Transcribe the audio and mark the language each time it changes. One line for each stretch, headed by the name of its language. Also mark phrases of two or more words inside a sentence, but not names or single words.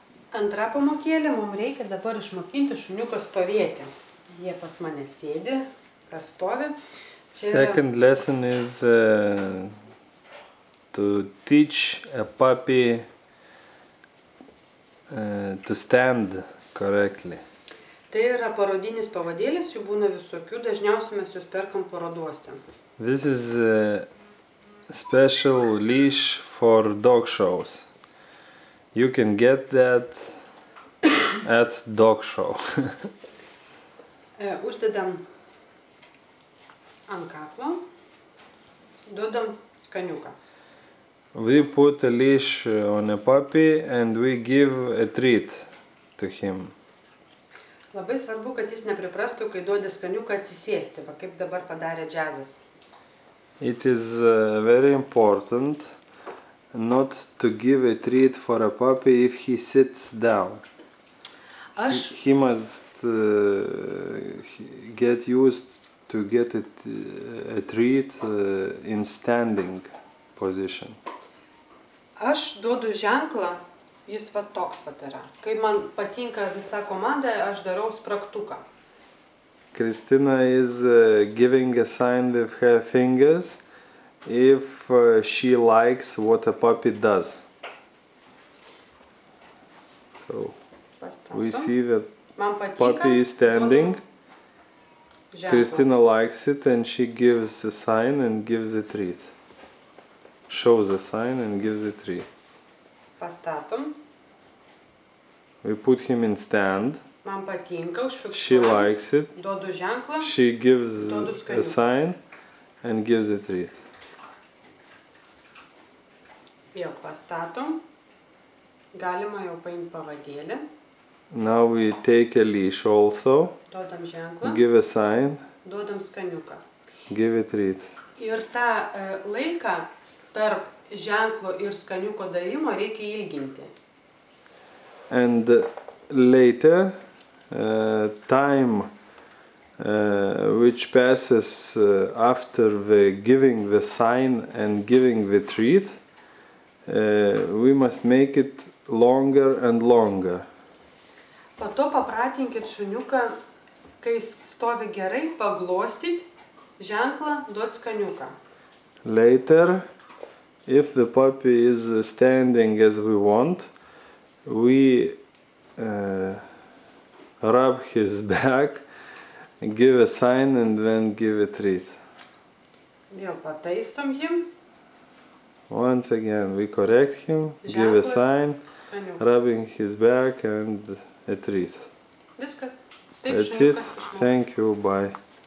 Lithuanian: Antra pamokėlė, mums reikia dabar išmokinti šuniuką stovėti. Jie pas mane sėdi, kas stovi.
English: Second lesson is to teach a puppy to stand correctly.
Lithuanian: Tai yra parodinis pavadėlis, jų būna visokių, dažniausiai mes jūs perkam paroduose.
English: This is a special leash for dog shows. You can get that at dog show.
Lithuanian: Uždedam ant kaklo, duodam skaniuką.
English: We put a leash on a puppy and we give a treat to him.
Lithuanian: Labai svarbu, kad jis nepriprastų, kai duodi skaniuką atsisėsti, va kaip dabar padarė Džiazas.
English: It is very important not to give a treat for a puppy if he sits down. He must get used to get a treat in standing position.
Lithuanian: Aš duodu ženklą, jis va toks va yra. Kai man patinka visa komanda, aš darau spragtuką.
English: Kristina is giving a sign with her fingers if she likes what a puppy does. So we see that puppy is standing. Kristina likes it and she gives a sign and gives a treat. Shows a sign and gives a treat.
Lithuanian: Pastatom.
English: We put him in stand.
Lithuanian: Man patinka, užfiksuojam.
English: She likes it.
Lithuanian: Duodu ženklą.
English: She gives a sign and gives a treat.
Lithuanian: Vėl pastatom. Galima jau paimti pavadėlį.
English: Now we take a leash also.
Lithuanian: Duodam ženklą.
English: Give a sign.
Lithuanian: Duodam skaniuką.
English: Give a treat.
Lithuanian: Ir tą laiką tarp ženklo ir skaniuko davimo reikia ilginti.
English: And later, time which passes after the giving the sign and giving the treat, we must make it longer and longer.
Lithuanian: Po to papratinkit šuniuką, kai stovi gerai, paglostyt ženklą, duot skaniuką.
English: Later, if the puppy is standing as we want, we rub his back, give a sign and then give a treat.
Lithuanian: Vėl pataisom jį.
English: Once again, we correct him, give a sign, rubbing his back and a treat.
Lithuanian: Viskas.
English: That's it. Thank you. Bye.